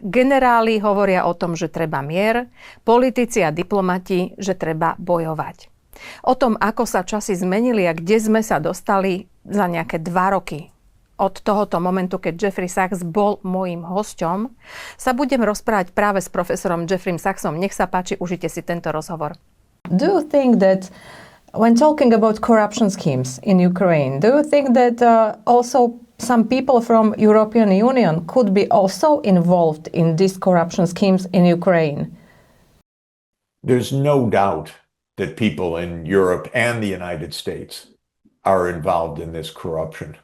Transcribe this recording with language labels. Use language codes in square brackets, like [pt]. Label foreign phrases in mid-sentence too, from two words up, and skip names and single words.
[sk] Generáli hovoria o tom, že treba mier, politici a diplomati, že treba bojovať. O tom, ako sa časy zmenili a kde sme sa dostali za nejaké 2 roky od tohoto momentu, keď Jeffrey Sachs bol môjim hosťom, sa budem rozprávať práve s profesorom Jeffreym Sachsom. Nech sa páči, užite si tento rozhovor. [en] Do you think that when talking about corruption schemes in Ukraine, do you think that also some people from European Union could be also involved in these corruption schemes in Ukraine? There's no doubt that people in Europe and the United States are involved in this corruption.